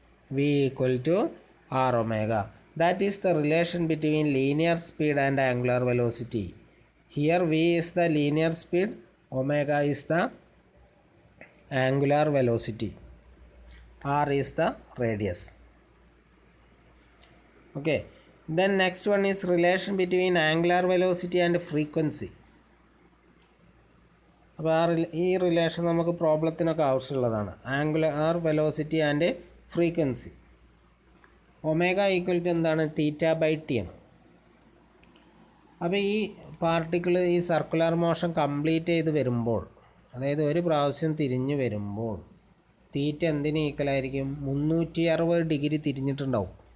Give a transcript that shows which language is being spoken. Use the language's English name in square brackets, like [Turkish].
[English] V equal to r omega. That is the relation between linear speed and angular velocity. Here v is the linear speed, omega is the angular velocity, r is the radius. Okay, then next one is relation between angular velocity and frequency. [Malayalam] അപ്പോൾ ഈ relation നമുക്ക് പ്രോബ്ലത്തിനൊക്കെ ആവശ്യമുള്ളതാണ്. [English] Angular velocity and frequency. [Malayalam] Omega equal to എന്താണ്, theta by T ആണ്. അപ്പോൾ ഈ particle ഈ circular motion complete ചെയ്ത് വരുമ്പോൾ, അതായത് ഒരു പ്രാവശ്യം തിരിഞ്ഞ് വരുമ്പോൾ തീറ്റ എന്തിന് ഈക്വലായിരിക്കും, 360 ഡിഗ്രി തിരിഞ്ഞിട്ടുണ്ടാവും.